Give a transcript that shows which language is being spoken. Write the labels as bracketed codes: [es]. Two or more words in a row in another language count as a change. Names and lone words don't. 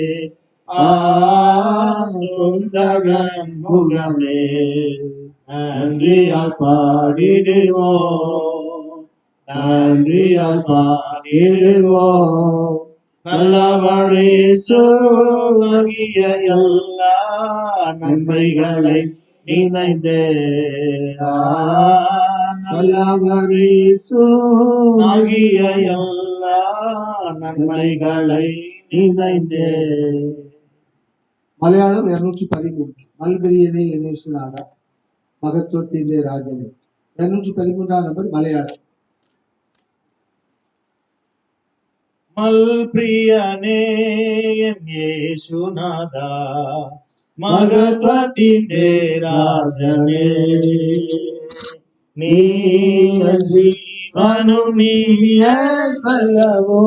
[ta] சுந்தரன் முகமே நன்றியால் பாடிடுவோம் நன்றியால் பாடிடுவோம் நல்லவரே ஆகிய எல்லா நன்மைகளை நினைந்தே நல்லவரே ஆகிய எல்லா நன்மைகளை நினைந்தே. [ml] മലയാളം 213 മൽബരിയനെ എന്നേശുനാഥ മഹത്വത്തിന്റെ രാജനെ 213 നമ്പർ മലയാളം. മൽപ്രിയനേ യേശുനാഥ മഹത്വത്തിന്റെ രാജനേ നീ ജീവനും നീയല്ലോ